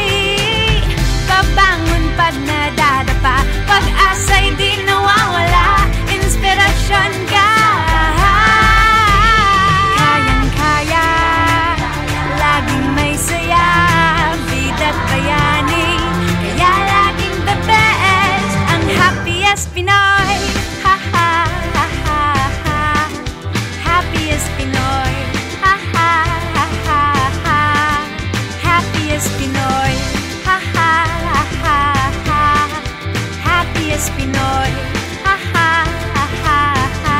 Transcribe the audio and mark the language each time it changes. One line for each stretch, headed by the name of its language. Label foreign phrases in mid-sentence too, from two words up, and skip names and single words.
Filipino: Babangon pag nadadapa, pag-asa'y di nawawala. Inspirasyon ka, kayang-kaya, laging may saya. Bida't bayani, kaya laging
English: the best.
Filipino: Ang happiest Pinoy, ha ha ha ha ha. Happiest Pinoy, ha ha ha ha ha. Happiest Pinoy, ha ha ha ha ha. Happiest Pinoy, ha ha ha ha ha.